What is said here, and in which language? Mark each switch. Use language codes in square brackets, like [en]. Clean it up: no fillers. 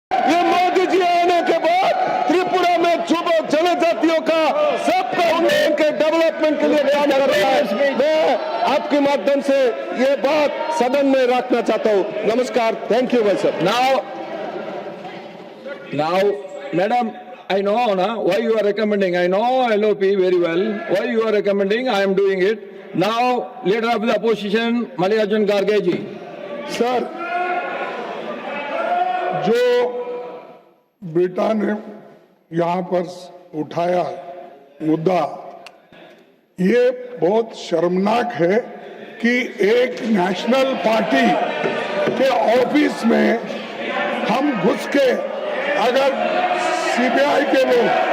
[hi] ये मोदी जी आने के बाद त्रिपुरा में जुबा जनजातियों का सबका उनके डेवलपमेंट के लिए काम कर रहा है। मैं आपके माध्यम से ये बात सदन में रखना चाहता हूँ। नमस्कार, थैंक यू भाई साहब। [en] Now, madam, I know na, why you are recommending. I know LOP very well. Why you are recommending, I am doing it. Now, leader of the opposition, Mallikarjun Kharge ji. [hi] Sir, जो बेटा ने यहाँ पर उठाया मुद्दा, ये बहुत शर्मनाक है कि एक नेशनल पार्टी के ऑफिस में हम घुस के, अगर सीबीआई के लोग